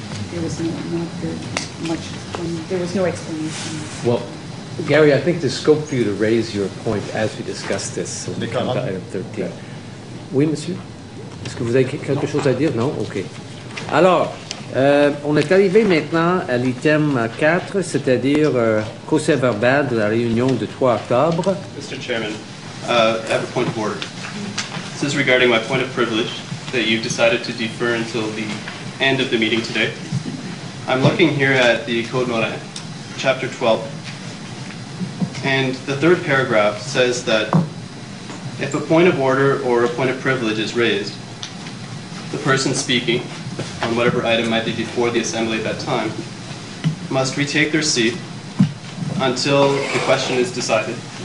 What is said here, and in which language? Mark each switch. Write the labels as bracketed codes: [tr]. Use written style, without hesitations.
[en] There was not very much, there was no explanation. Well, Gary, I think there's scope for you to raise your point as we discuss this. So we come to item 13. [fr] Oui, monsieur? Est-ce que vous avez quelque chose à dire? Non? OK. Alors, on est arrivé maintenant à l'item 4, c'est-à-dire procès-verbal de la réunion du 3 octobre. [en] Mr. Chairman, I have a point of order. This is regarding my point of privilege that you've decided to defer until the end of the meeting today. I'm looking here at the Code Morin, Chapter 12, and the third paragraph says that if a point of order or a point of privilege is raised, the person speaking on whatever item might be before the Assembly at that time must retake their seat until the question is decided.